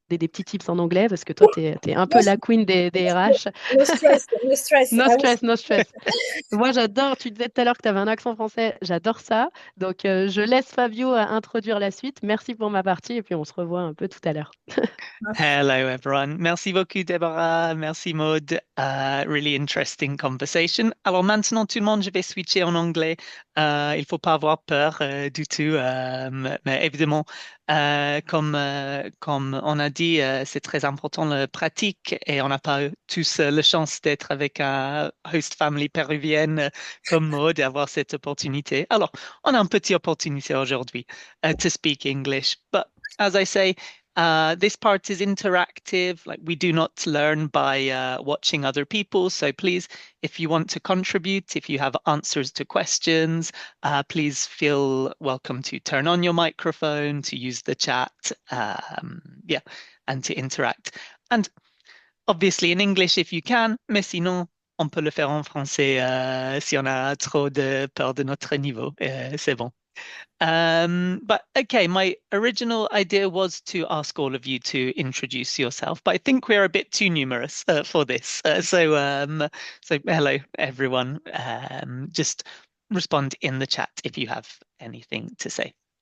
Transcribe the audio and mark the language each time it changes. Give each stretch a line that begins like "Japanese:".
French: des petits tips en anglais parce que toi, tu es un peu la queen des RH.
English: No stress, no stress. No stress, no stress.
French: Moi, j'adore, tu disais tout à l'heure que tu avais un accent français, j'adore ça. Donc, je laisse Fabio introduire la suite. Merci pour ma partie et puis on se revoit un peu tout à l'heure.
English: Hello, everyone.
French: Merci beaucoup, Deborah. Merci, Maud.
English: Really interesting conversation.
French: Alors maintenant, tout le monde, je vais switcher en anglais. Il faut pas avoir peur du tout. Mais évidemment, comme on a dit, c'est très important la pratique et on n'a pas tous la chance d'être avec un host family péruvienne comme Maud et avoir cette opportunité. Alors, on a une petite opportunité aujourd'hui
English: to speak English. But as I say, this part is interactive. Like we do not learn by watching other people. So please, if you want to contribute, if you have answers to questions, please feel welcome to turn on your microphone, to use the chat, yeah, and to interact. And obviously in English if you can,
French: mais sinon, on peut le faire en français si on a trop de peur de notre niveau. C'est bon.
English: But okay, my original idea was to ask all of you to introduce yourself, but I think we're a bit too numerous for this. So hello everyone. Just respond in the chat if you have anything to say.